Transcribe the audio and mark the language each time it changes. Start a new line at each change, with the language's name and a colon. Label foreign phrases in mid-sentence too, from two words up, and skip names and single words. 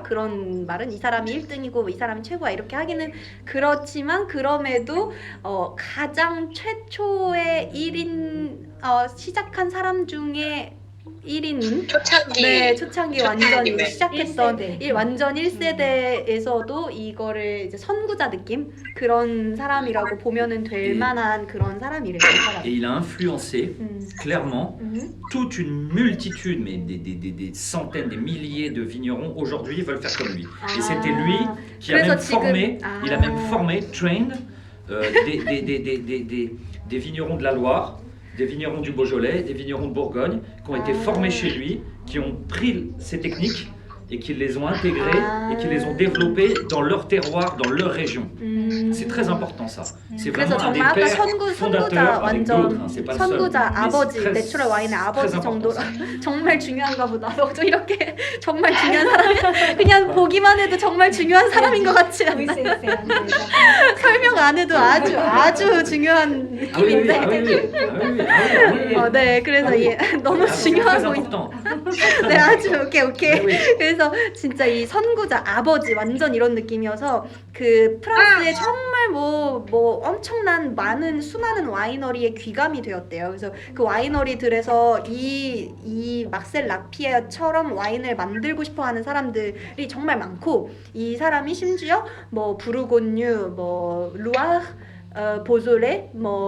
Korean: 그런 말은 이 사람이 1등이고 이 사람이 최고야 이렇게 하기는 그렇지만 그럼에도 가장 최초의 1인 시작한 사람 중에 1인인 초창기. 네, 초창기 완전 초창기 시작했던 1세대. 완전 1세대에서도 이거를 이제 선구자 느낌 그런 사람이라고 보면은 될 만한 그런 사람이래요.
French: Et il a influencé clairement toute une multitude, mais des centaines, des milliers de vignerons aujourd'hui veulent faire comme lui. Et c'était lui qui a même formé, il a même formé, trained des vignerons de la Loire, des vignerons du Beaujolais, des vignerons de Bourgogne, qui ont été formés chez lui, qui ont pris ces techniques et qui les ont intégrées et qui les ont développées dans leur terroir, dans leur région. C'est très important ça. C'est
Korean: 그래서
French: vraiment un des
Korean: 정말 아까
French: pères
Korean: 선구자
French: fondateurs avec d'autres,
Korean: 완전
French: hein, c'est pas le seul.
Korean: 선구자
French: Mais
Korean: 아버지
French: c'est très-
Korean: 내추럴 와인의
French: c'est
Korean: 아버지
French: très important,
Korean: 정도로
French: ça.
Korean: 정말 중요한가 보다. 또 이렇게 정말 중요한 사람 그냥 보기만 해도 정말 중요한 사람인 것 같지 않나? 설명 안 해도 아주 중요한
French: Ah oui, oui,
Korean: 느낌인데.
French: ah oui, oui, ah oui, oui, ah oui, ah oui.
Korean: 네, 그래서 너무
French: Ah, c'est
Korean: 중요한
French: très
Korean: 포인트.
French: important.
Korean: 네, 아주 오케이. 네, 네. 그래서 진짜 이 선구자 아버지 완전 이런 느낌이어서 그 프랑스에 정말 뭐 엄청난 많은 수많은 와이너리에 귀감이 되었대요. 그래서 그 와이너리들에서 이 막셀 라피에처럼 와인을 만들고 싶어하는 사람들이 정말 많고 이 사람이 심지어 뭐 부르고뉴, 뭐 루아르 보졸레 뭐